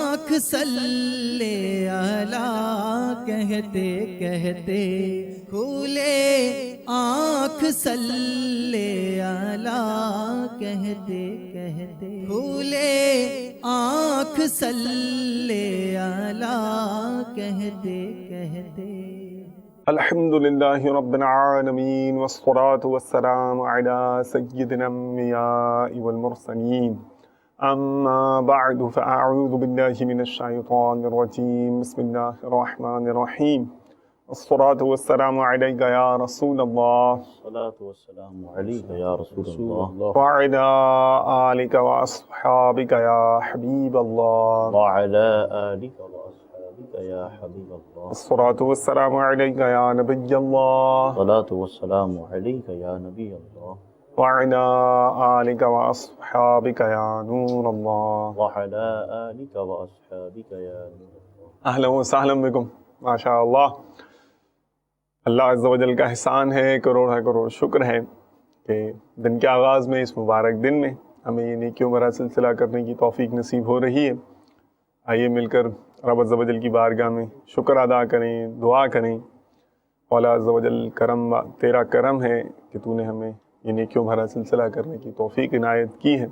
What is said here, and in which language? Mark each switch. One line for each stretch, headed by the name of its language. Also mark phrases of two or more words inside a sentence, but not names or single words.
Arabic: صلِّ على
Urdu: کہتے کہتے کھلے آنکھ
Arabic: صلِّ على
Urdu: کہتے کہتے کھلے آنکھ
Arabic: صلِّ على
Urdu: کہتے کہتے.
Arabic: الحمد لله رب العالمين والصلاة والسلام على سيد الأنبياء والمرسلين أما بعد فأعوذ بالله من الشيطان الرجيم بسم الله الرحمن الرحيم والصلاة والسلام عليك يا رسول الله الصلاة والسلام عليك يا رسول الله وعلى آلك وأصحابك يا حبيب الله وعلى آلك وأصحابك يا حبيب الله والصلاة والسلام عليك يا نبي الله الصلاة والسلام عليك يا نبي الله وعلى آلك وأصحابك يا نور الله وعلى آلك وأصحابك يا نور الله. أهلا وسهلا بكم. ما شاء الله, الله عز وجل
Urdu: کا احسان ہے، کروڑ شکر ہے کہ دن کے آغاز میں اس مبارک دن میں ہمیں یہ نیکیوں بھرا سلسلہ کرنے کی توفیق نصیب ہو رہی ہے. آئیے مل کر رب
Arabic: عز وجل
Urdu: کی بارگاہ میں شکر ادا کریں، دعا کریں. मौला
Arabic: عز وجل
Urdu: تیرا کرم ہے کہ تو نے ہمیں یہ نیکیوں بھرا سلسلہ کرنے کی توفیق عنایت کی ہے.